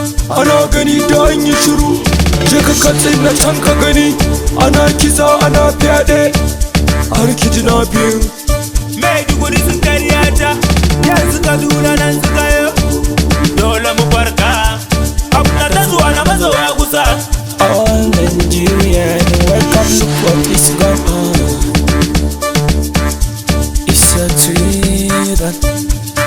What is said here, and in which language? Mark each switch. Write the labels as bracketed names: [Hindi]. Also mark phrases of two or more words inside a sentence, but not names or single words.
[Hausa] Ana gani da an yi shiru, je ka Katsina can ka gani. Ana kisa, ana fyaɗe, har kidnapping. Maiduguri sun karyata, yanzu Kaduna nan suka yo. Dole mu farka, abu na ta zuwa na mazowa kusa. [English] All Nigeria, wake up, look what is going on. It's a treason.